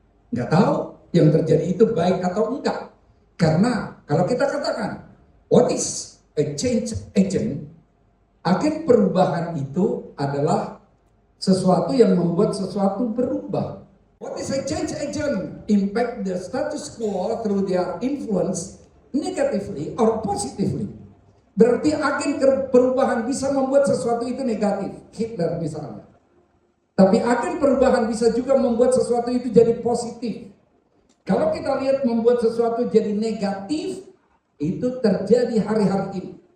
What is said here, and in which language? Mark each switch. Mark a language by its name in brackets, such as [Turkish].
[Indonesian] Nggak tahu yang terjadi itu baik atau enggak. Karena kalau kita katakan, [English] what is a change agent? [Indonesian] Agen perubahan itu adalah sesuatu yang membuat sesuatu berubah. [English] What is a change agent? Impact the status quo through their influence negatively or positively. [Indonesian] Berarti agen perubahan bisa membuat sesuatu itu negatif. Hitler misalnya. Tapi agen perubahan bisa juga membuat sesuatu itu jadi positif. Kalau kita lihat membuat sesuatu jadi negatif, itu terjadi hari-hari ini.